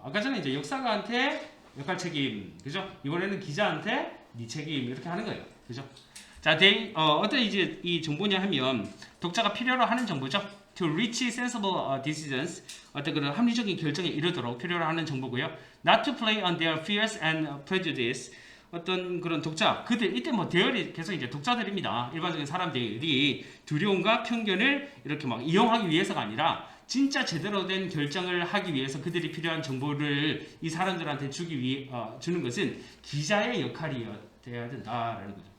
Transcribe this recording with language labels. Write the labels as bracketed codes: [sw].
[ko] 아까 전에 이제 역사가한테 역할 책임, 그죠? 이번에는 기자한테 네 책임 이렇게 하는 거예요, 그죠? 자, 어떤 이제 이 정보냐 하면 독자가 필요로 하는 정보죠. [en] To reach sensible decisions, [ko] 어떤 그런 합리적인 결정에 이르도록 필요로 하는 정보고요. [en] Not to play on their fears and prejudice. [ko] 어떤 그런 독자, 그들 이때 뭐 대열이 계속 이제 독자들입니다. 일반적인 사람들이 두려움과 편견을 이렇게 막 이용하기 위해서가 아니라 진짜 제대로 된 결정을 하기 위해서 그들이 필요한 정보를 이 사람들한테 주는 것은 기자의 역할이 되어야 된다라는 거죠.